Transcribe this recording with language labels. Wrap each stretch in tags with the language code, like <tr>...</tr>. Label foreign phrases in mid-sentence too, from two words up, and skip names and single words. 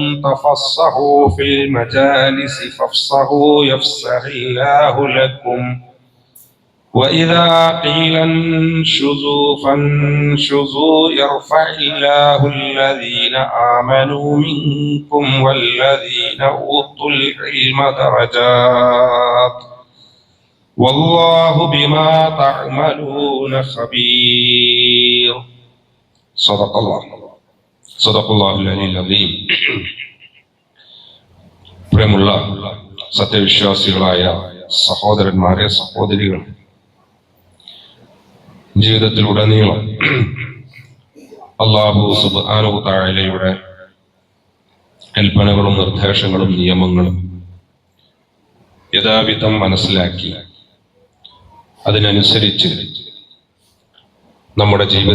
<ar>تفصحوا في المجالس فافصحوا يفصح الله لكم وإذا قيل انشزوا فانشزوا يرفع الله الذين آمنوا منكم والذين أوتوا العلم درجات والله بما تعملون خبير. صدق الله العلي العظيم.</ar> <ml>പ്രിയമുള്ള സത്യവിശ്വാസികളായ സഹോദരന്മാരെ, സഹോദരികൾ, ജീവിതത്തിലുടനീളം</ml> <ar>الله سبحانه و تعالى</ar> <ml>കൽപ്പനകളും നിർദ്ദേശങ്ങളും നിയമങ്ങളും യഥാവിധം മനസ്സിലാക്കി അതിനനുസരിച്ച് നമ്മുടെ</ml>